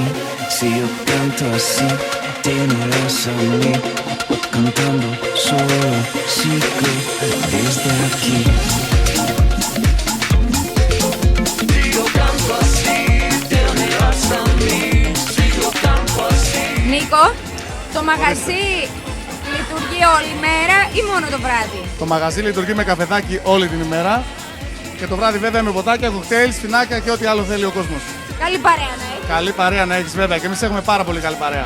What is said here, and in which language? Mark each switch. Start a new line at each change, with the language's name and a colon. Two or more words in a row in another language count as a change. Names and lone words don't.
Spanish: Si yo canto así, tiene razón. Cantando solo, sigo desde aquí. Si yo canto así, tiene razón. Si yo canto así.
Greek: Νίκο, το μαγαζί λειτουργεί όλη μέρα ή μόνο το βράδυ? Το μαγαζί λειτουργεί με καφεδάκι όλη την ημέρα. Και το βράδυ βέβαια με ποτάκια, κοκτέιλ, σφινάκια και ό,τι άλλο θέλει ο κόσμος. Καλή παρέα να έχεις. Καλή παρέα να έχεις βέβαια και εμείς έχουμε πάρα πολύ καλή παρέα.